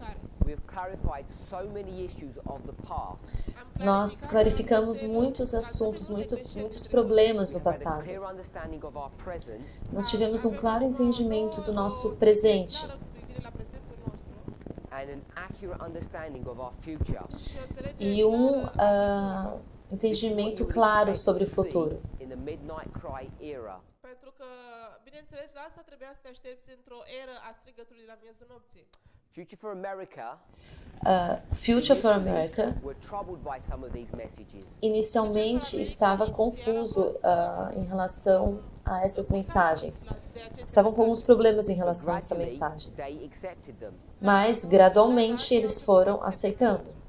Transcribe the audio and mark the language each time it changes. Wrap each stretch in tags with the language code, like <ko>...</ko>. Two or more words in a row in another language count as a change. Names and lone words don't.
<pt>Nós clarificamos muitos assuntos, muitos problemas no passado. Nós tivemos um claro entendimento do nosso presente e um entendimento claro sobre o futuro.</pt> <ro>Pentru că, bineînțeles, la asta trebuia să te aștepți într-o eră a strigătului la miezul nopții.</ro> <pt>Future for America inicialmente estava confuso em relação a essas mensagens. Estavam com alguns problemas em relação a essa mensagem. Mas, gradualmente, eles foram aceitando.</pt>